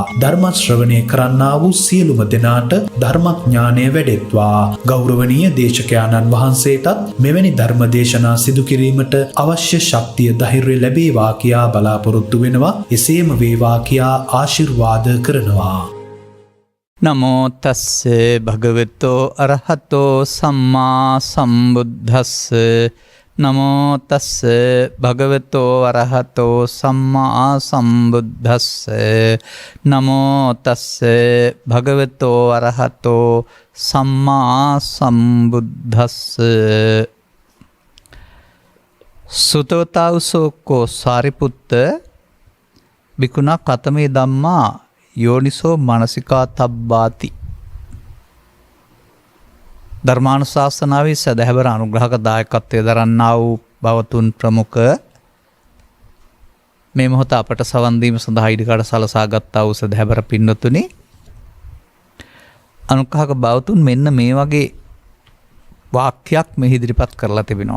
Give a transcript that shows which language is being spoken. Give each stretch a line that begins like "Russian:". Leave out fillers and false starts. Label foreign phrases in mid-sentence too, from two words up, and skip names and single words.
Sinhala: ධර්ම ශ්‍රවණය කරන්නා වූ සියලුම දෙනාට ධර්මඥානය වැඩෙත්වා. ගෞරවනීය දේශකයාණන් වහන්සේටත් මෙවැනි ධර්මදේශනා සිදු කිරීමට අවශ්‍ය ශක්තිය ධෛර්යය ලැබේවා කියා බලාපොරොත්තු වෙනවා. එසේම වේවා කියා ආශිර්වාද කරනවා.
Pali: නමෝ තස්ස භගවතෝ අරහතෝ සම්මා සම්බුද්දස්ස. නමෝ තස්ස භගවතෝ අරහතෝ සම්මා සම්බුද්දස්ස. නමෝ තස්ස භගවතෝ අරහතෝ සම්මා සම්බුද්දස්ස. සුතවතාවසෝකෝ සාරිපුත්ත බිකුණා කතමේ ධම්මා යෝනිසෝ මනසිකා තබ්බාති.
Sinhala: ධර්මානුශාසනාවේ සදහැවර අනුග්‍රහක දායකත්වය දරන්නා වූ බවතුන් ප්‍රමුඛ මේ මොහොත අපට සවන් දීම සඳහා ඉදිකඩ සලසා ගත්තා වූ සදහැවර පින්නතුනි, අනුග්‍රහක බවතුන් මෙන්න මේ වගේ වාක්‍යයක් මෙහි ඉදිරිපත් කරලා තිබෙනවා.